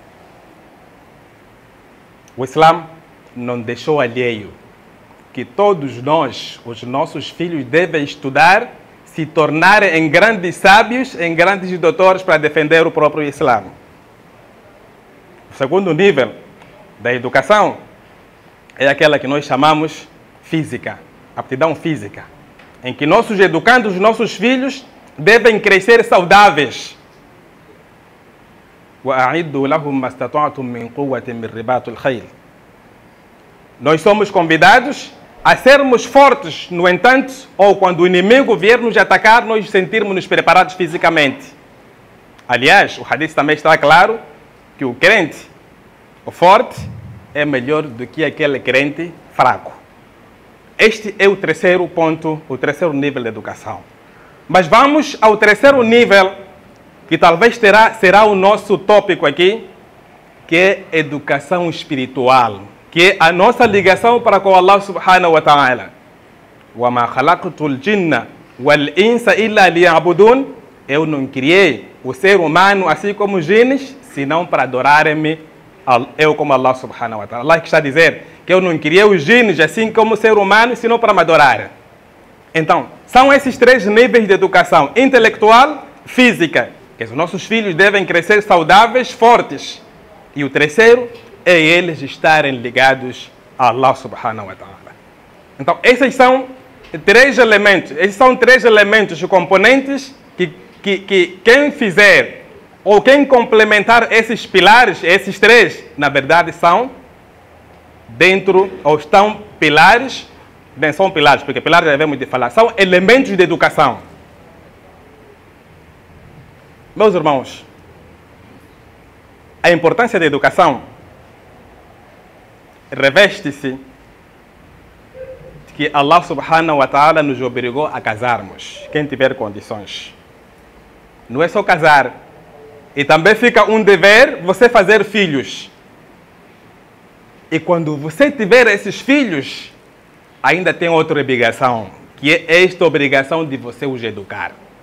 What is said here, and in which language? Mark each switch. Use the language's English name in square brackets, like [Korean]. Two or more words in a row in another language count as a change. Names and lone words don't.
[Portuguese] O Islã não deixou alheio que todos nós, os nossos filhos, devem estudar, se tornarem em grandes sábios, em grandes doutores para defender o próprio Islã. O segundo nível da educação é aquela que nós chamamos física, aptidão física, em que nossos educandos, nossos filhos, devem crescer saudáveis. [Arabic] وَأَعِدُّوا لَهُمْ مَا اسْتَطَعْتُم مِّن قُوَّةٍ مِّن رِّبَاطِ الْخَيْلِ. [Portuguese] Nós somos convidados a sermos fortes, no entanto, ou quando o inimigo vier nos atacar, nós sentirmos-nos preparados fisicamente. Aliás, o hadith também está claro que o crente, o forte, é melhor do que aquele crente fraco. Este é o terceiro ponto, o terceiro nível de educação. Mas vamos ao terceiro nível, que talvez será o nosso tópico aqui, que é educação espiritual, que é a nossa ligação para com Allah [Arabic] سبحانه وتعالى. وَمَا خَلَقْتُ الْجِنَّ وَالْإِنسَ إِلَّا لِيَعْبُدُونَ. [Portuguese] Eu não criei o ser humano, assim como os genes, senão para adorarem-me, eu como Allah [Arabic] سبحانه وتعالى. [Portuguese] Allah que está a dizer que eu não criei os genes, assim como o ser humano, senão para me adorar. Então, são esses 3 níveis de educação: intelectual, física, que os nossos filhos devem crescer saudáveis, fortes. E o terceiro é eles estarem ligados a Allah [Arabic] سبحانه وتعالى. [Portuguese] Então, essas são três elementos. Esses são três elementos, componentes, que quem fizer ou quem complementar esses pilares, esses três, na verdade são dentro, ou estão pilares, bem, são pilares, porque pilares devemos de falar, são elementos de educação. Meus irmãos, a importância da educação reveste-se que Allah [Arabic] سبحانه وتعالى [Portuguese] nos obrigou a casarmos, quem tiver condições. Não é só casar, e também fica um dever você fazer filhos. E quando você tiver esses filhos, ainda tem outra obrigação, que é esta obrigação de você os educar.